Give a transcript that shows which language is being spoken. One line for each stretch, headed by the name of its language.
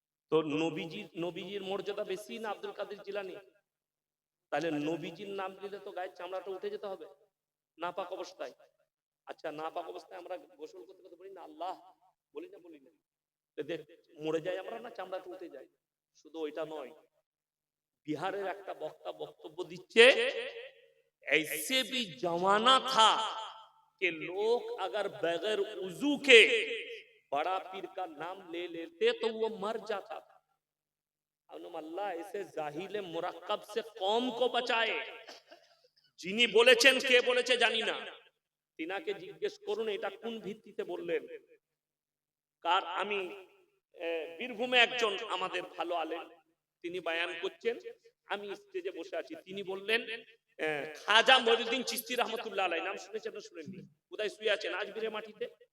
Bangla: তো নবীজির মর্যাদা বেশি না আব্দুল কাদের জিলানী? তাহলে নবীজির নাম নিলে তো গায়ের চামড়াটা উঠে যেতে হবে নাপাক অবস্থায়। আচ্ছা নাপাক অবস্থায় আমরা গোসল করতে করতে বলি না আল্লাহ, বলি না? বলি না? দেখ মরে যাই আমরা না, চামড়াটা উঠে যায়। শুধু ওইটা নয়, বিহারের একটা বক্তা বক্তব্য দিচ্ছে,
Hindi: ऐसे भी जमाना था कि लोग अगर बगैर उजू के बड़ा पीर का नाम ले लेते तो वो मर जाता था। अल्लाह ऐसे जाहिल मुरक्कब से कौम को बचाए।
Bangla: যিনি বলেছেন, কে বলেছে জানি না, তিনাকে জিজ্ঞেস করুন এটা কোন ভিত্তিতে বললেন। কার? আমি বীরভূমে একজন আমাদের ভালো আলেম, তিনি বয়ান করছেন, আমি স্টেজে বসে আছি। তিনি বললেন খাজা মঈনুদ্দিন চিশতি রহমাতুল্লাহ আলাইহি, নাম শুনেছেন না শুনেননি? কোথায় শুয়ে আছেন? আজমিরের মাটিতে।